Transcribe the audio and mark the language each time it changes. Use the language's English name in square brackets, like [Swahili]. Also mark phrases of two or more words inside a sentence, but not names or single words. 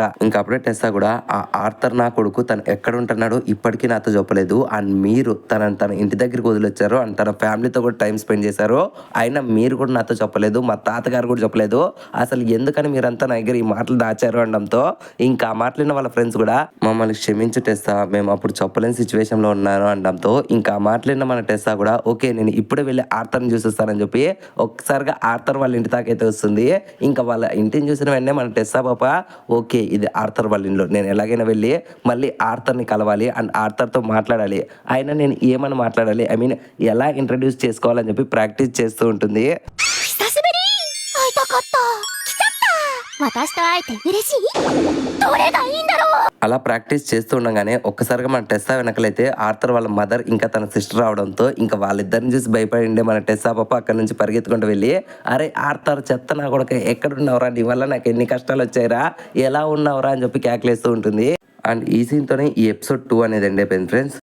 [Telugu] ఇంకా అప్పుడే టెస్సా కూడా ఆ ఆర్థర్ నా కొడుకు తను ఎక్కడ ఉంటున్నాడో ఇప్పటికీ నాతో చెప్పలేదు, అండ్ మీరు తన ఇంటి దగ్గరికి వదిలొచ్చారు అండ్ తన ఫ్యామిలీతో కూడా [English] time spend [Telugu] చేశారు, అయినా మీరు కూడా నాతో చెప్పలేదు, మా తాతగారు కూడా చెప్పలేదు, అసలు ఎందుకని మీరంతా నా దగ్గర ఈ మాటలు దాచారు అనడంతో ఇంకా ఆ మాటలిన వాళ్ళ ఫ్రెండ్స్ కూడా మమ్మల్ని క్షమించు టెస్సా, మేము అప్పుడు చెప్పలేని సిచ్యువేషన్లో ఉన్నాను అనడంతో ఇంకా ఆ మాటలిన మన టెస్సా కూడా ఓకే నేను ఇప్పుడే వెళ్ళి ఆర్థర్ని చూసేస్తానని చెప్పి ఒక్కసారిగా ఆర్థర్ వాళ్ళ ఇంటి దాకైతే వస్తుంది. ఇంకా వాళ్ళ ఇంటిని చూసిన వెంటనే మన టెస్సా పాప ఓకే ఇది ఆర్థర్ వాళ్ళ ఇంట్లో, నేను ఎలాగైనా వెళ్ళి మళ్ళీ ఆర్థర్ని కలవాలి అండ్ ఆర్థర్తో మాట్లాడాలి, అయినా నేను ఏమని మాట్లాడాలి, [English] I mean [Telugu] ఎలా ఇంట్రడ్యూస్ చేసుకోవాలని చెప్పి ప్రాక్టీస్ చేస్తూ ఉంటుంది. [Japanese] 久しぶり会いたかった来ちゃった私と会えて嬉しいどれがいいんだろう [Telugu] అలా ప్రాక్టీస్ చేస్తూ ఉండగానే ఒక్కసారిగా మన టెస్సా వెనకలైతే ఆర్థర్ వాళ్ళ మదర్ ఇంకా తన సిస్టర్ రావడంతో ఇంకా వాళ్ళిద్దరిని చూసి భయపడిండే మన టెస్సా పాప అక్కడ నుంచి పరిగెత్తుకుంటూ వెళ్ళి అరే ఆర్థర్ చెత్త నా కొడుకు ఎక్కడున్నావురా, నీ వల్ల నాకు ఎన్ని కష్టాలు వచ్చాయిరా, ఎలా ఉన్నావురా అని చెప్పి క్యాక్లేస్తూ ఉంటుంది. అండ్ ఈ సీన్తోనే ఈ ఎపిసోడ్ 2 అనేది ఎండ్ అయిపోయింది ఫ్రెండ్స్.